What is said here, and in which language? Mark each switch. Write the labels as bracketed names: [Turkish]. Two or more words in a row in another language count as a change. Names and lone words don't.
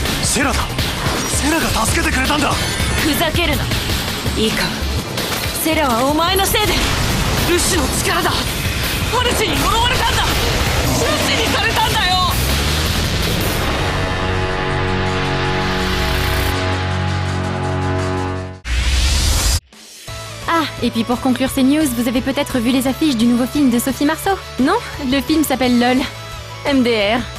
[Japanese] セラだ。セラが助けてくれたんだ。ふざけるな。いいか、セラはお前のせいでルシの力だ。パルスに呪われたんだ。ルシにされたんだよ。 [French] Ah, et puis pour conclure ces news, vous avez peut-être vu les affiches du nouveau film de Sophie Marceau? Non? Le film s'appelle LOL. MDR.